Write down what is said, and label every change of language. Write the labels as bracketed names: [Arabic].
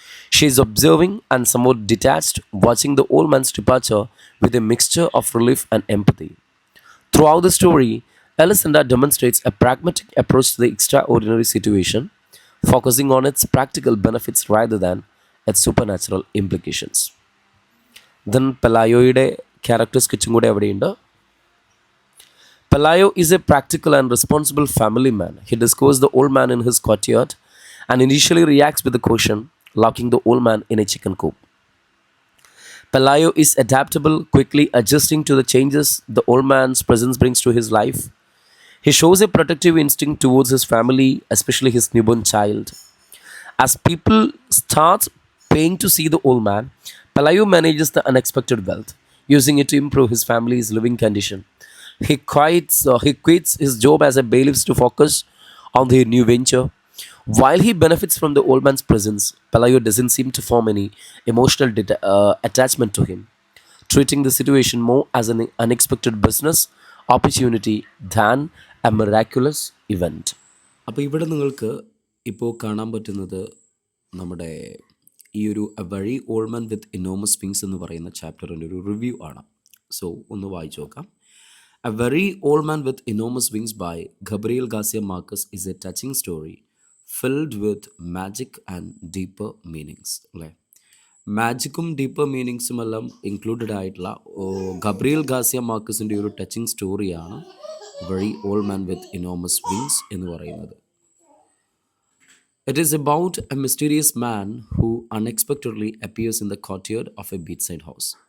[English] She is observing and somewhat detached, watching the old man's departure with a mixture of relief and empathy. Throughout the story, Elisenda demonstrates a pragmatic approach to the extraordinary situation, focusing on its practical benefits rather than its supernatural implications. [Malayalam] Then Pelayoയുടെ character സ്കെച്ചും കൂടെ അവിടെയുണ്ട്. [English] Pelayo is a practical and responsible family man. He discovers the old man in his courtyard and initially reacts with a caution, locking the old man in a chicken coop. Pelayo is adaptable, quickly adjusting to the changes the old man's presence brings to his life. He shows a protective instinct towards his family, especially his newborn child. As people start paying to see the old man, Pelayo manages the unexpected wealth, using it to improve his family's living condition. He quits his job as a bailiff to focus on their new venture. While he benefits from the old man's presence, Pelayo doesn't seem to form any emotional attachment to him, treating the situation more as an unexpected business opportunity than a miraculous event. [Malayalam] അപ്പോൾ ഇവിടെ നിങ്ങൾക്ക് ഇപ്പോൾ കാണാൻ പറ്റുന്നത് നമ്മുടെ ഈ ഒരു A very old man with enormous wings എന്ന് പറയുന്ന ചാപ്റ്ററിൻ്റെ ഒരു റിവ്യൂ ആണ്. [English] so [Malayalam] ഒന്ന് വായിച്ചു നോക്കാം. [English] A very old man with enormous wings by Gabriel Garcia Marquez is a touching story filled with magic and deeper meanings. [Malayalam] അല്ലേ, മാജിക്കും ഡീപ്പർ മീനിങ്സും എല്ലാം ഇൻക്ലൂഡഡ് ആയിട്ടുള്ള ഗബ്രിയേൽ ഗാർസിയ മാർക്കസിൻ്റെ ഒരു ടച്ചിങ് സ്റ്റോറിയാണ് വെരി ഓൾഡ് മാൻ വിത്ത് enormous wings എന്ന് പറയുന്നത്. [English] It is about a mysterious man who unexpectedly appears in the courtyard of a beachside house.